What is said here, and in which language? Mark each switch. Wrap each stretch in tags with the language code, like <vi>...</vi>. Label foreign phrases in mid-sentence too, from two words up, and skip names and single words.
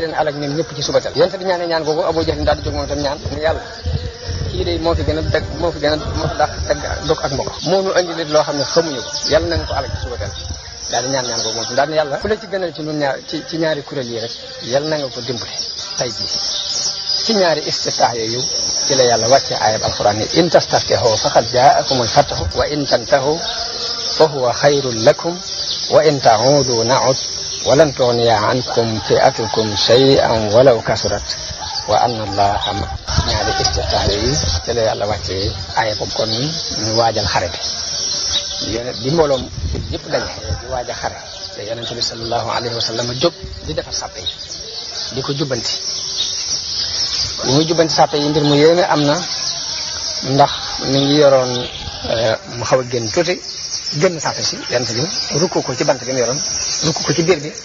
<wo>leen alag ñoom ñëpp ci subatal yonente bi ñaan googu Abu Jahl daal di jóg moom tam ñaan ni yàlla kii de moo fi gën a dàq dog ak mbokk moo nu andi leen loo xam ne xamuñu ko yàlla na nga ko alag ci subatal daal di ñaan googu moom daal ne yàlla fu la ci gënal ci ñun ñaar ci ñaari kuréel yi rek yàlla na nga ko dimbali tay jii ci ñaari istiftah yooyu ci la yàlla wàcce ayab alquran ni</wo> <ar>إن تستفتحوا فقد جاءكم الفتح وإن تنتهوا فهو خير لكم وإن تعودوا نعد ولن تغني عنكم فئتكم شيئا ولو كثرت وأن الله</ar> <wo>ñaari istiftah yooyu ci la yàlla wàcce ayab kon ñu waajal xare bi mbooloom yëpp daje di waaj a xare te yonente bi</wo> <ar>صلى الله عليه وسلم</ar> <wo>jóg di defar sàppe yi di ko jubbanti li muy jubbanti sàppe yi mbir mu yéeme am na ndax mi ngi yoroon mu xaw a génn tuuti génn sàppe si yonente bi rukku ko ci bant bi mu yoroon rukku ko ci biir bi</wo>